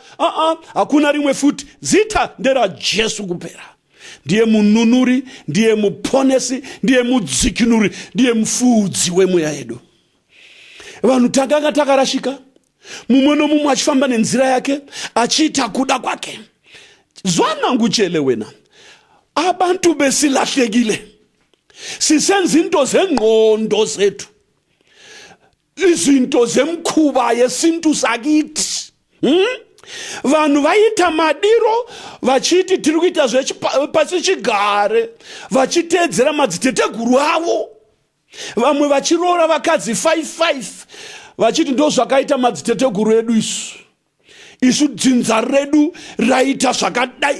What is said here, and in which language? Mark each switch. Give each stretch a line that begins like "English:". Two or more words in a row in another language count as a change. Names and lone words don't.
Shona: Hakuna rimwe futi, zita ndera Jesu kupera. Ndiye mununuri, ndiye muponesi, ndiye mudzikinuri, ndiye mufudzi wemweya yedu. Vanhu takanga takarashika, mumwe nomumwe achifamba nenzira yake achiita kuda kwake.
North Ndebele: Zvanangu chele wena, abantu besilahlekile, sisenza into zengqondo zethu, izinto zemkhuba yesintu sakithi.
Shona: Vanhu vaita madiro vachiti tiri kuita zvepasichigare, vachiteedzera madziteteguru avo. Vamwe vachiroora vakadzi 5 vachiti ndo zvakaita madziteteguru edu isu dzinza redu raita zvakadai.